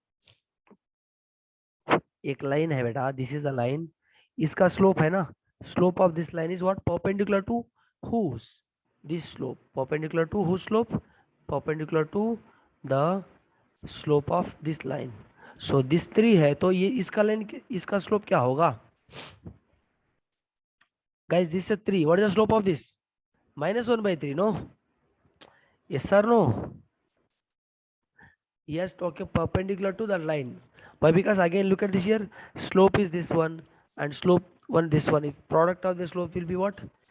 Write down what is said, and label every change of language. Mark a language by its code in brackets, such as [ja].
[hi] एक line है बेटा, [en] this is the line. [hi] इसका slope है ना, [en] slope of this line is what? Perpendicular to whose? This slope. Perpendicular to whose slope? Perpendicular to the slope of this line. [hi] So this 3 है, तो ये इसका line, इसका slope क्या होगा? [en] Guys, this is 3. What is the slope of this? -1/3, no? Yes or no? Yes, okay, perpendicular to the line. Why? Because again, look at this here. Slope is this one, and slope one this one. If product of the slope will be what?